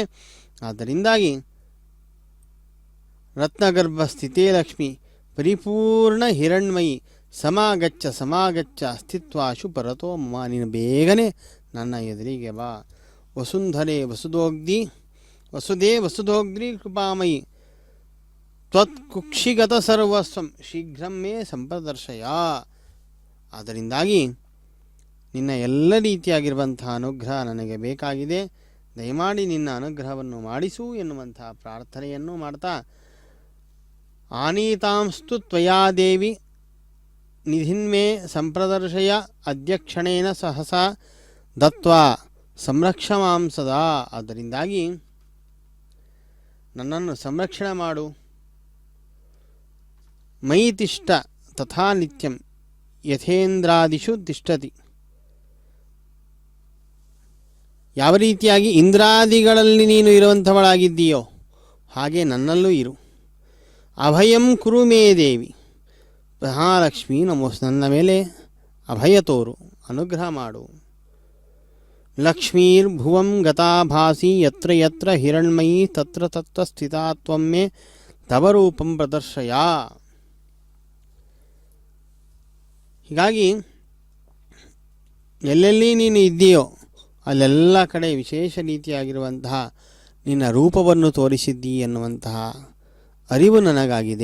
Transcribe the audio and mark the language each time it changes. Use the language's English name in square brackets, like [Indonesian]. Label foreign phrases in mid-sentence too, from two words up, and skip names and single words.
[Sanskrit] ಆದ್ದರಿಂದಾಗಿ ರತ್ನಗರ್ಭ ಸ್ಥಿತೇ ಲಕ್ಷ್ಮಿ ಪರಿಪೂರ್ಣ ಹಿರಣ್ಮಯಿ ಸಮಾಗಚ್ಚ ಸ್ಥಿತ್ವಾಶು ಪರತೋ ಮಮ, [Kannada] ನೀನು ಬೇಗನೆ ನನ್ನ ಎದುರಿಗೆ ಬಾ. [Sanskrit] ವಸುದೇ ವಸುಧೋಗ್ರಿ ಕೃಪಾಮಯಿ ತ್ವತ್ಕುಕ್ಷಿಗತ ಸರ್ವಸ್ವಂ ಶೀಘ್ರಂ ಮೇ ಸಂಪ್ರದರ್ಶಯ. [Kannada] ಅದರಿಂದಾಗಿ ನಿನ್ನ ಎಲ್ಲ ರೀತಿಯಾಗಿರುವಂತಹ ಅನುಗ್ರಹ ನನಗೆ ಬೇಕಾಗಿದೆ, ದಯಮಾಡಿ ನಿನ್ನ ಅನುಗ್ರಹವನ್ನು ಮಾಡಿಸು ಎನ್ನುವಂತಹ ಪ್ರಾರ್ಥನೆಯನ್ನು ಮಾಡ್ತಾ, [Sanskrit] ಆನೀತಾಂಸ್ತು ತ್ವಯಾ ದೇವಿ ನಿಧಿನ್ಮೇ ಸಂಪ್ರದರ್ಶಯ ಅಧ್ಯಕ್ಷಣೇನ ಸಹಸಾ ದತ್ವಾ ಸಂರಕ್ಷಮಾಂ ಸದಾ. [Kannada] ಅದರಿಂದಾಗಿ ನನ್ನನ್ನು ಸಂರಕ್ಷಣೆ ಮಾಡು. [Sanskrit] ಮಯಿ ತಿಷ್ಠ ತಥಾ ನಿತ್ಯಂ ಯಥೇಂದ್ರಾದಿಷು ತಿಷ್ಠತಿ, [Kannada] ಯಾವ ರೀತಿಯಾಗಿ ಇಂದ್ರಾದಿಗಳಲ್ಲಿ ನೀನು ಇರುವಂಥವಳಾಗಿದ್ದೀಯೋ ಹಾಗೆ ನನ್ನಲ್ಲೂ ಇರು. [Sanskrit] ಅಭಯಂ ಕುರು ಮೇ ದೇವಿ, [Kannada] ಮಹಾಲಕ್ಷ್ಮಿ ನನ್ನ ಮೇಲೆ ಅಭಯ ತೋರು, ಅನುಗ್ರಹ ಮಾಡು. [Sanskrit] ಲಕ್ಷ್ಮೀರ್ಭುವಂ ಗತಾಭಾಸಿ ಯತ್ರ ಯತ್ರ ಹಿರಣ್ಮಯಿ ತತ್ರ ತತ್ರ ಸ್ಥಿತಾ ತ್ವಂ ಮೇ ತವ ರೂಪಂ ಪ್ರದರ್ಶಯ. [Kannada] ಹೀಗಾಗಿ ಎಲ್ಲೆಲ್ಲಿ ನೀನು ಇದ್ದೀಯೋ ಅಲ್ಲೆಲ್ಲ ಕಡೆ ವಿಶೇಷ ರೀತಿಯಾಗಿರುವಂತಹ ನಿನ್ನ ರೂಪವನ್ನು ತೋರಿಸಿದ್ದಿ ಎನ್ನುವಂತಹ ಅರಿವು ನನಗಾಗಿದೆ.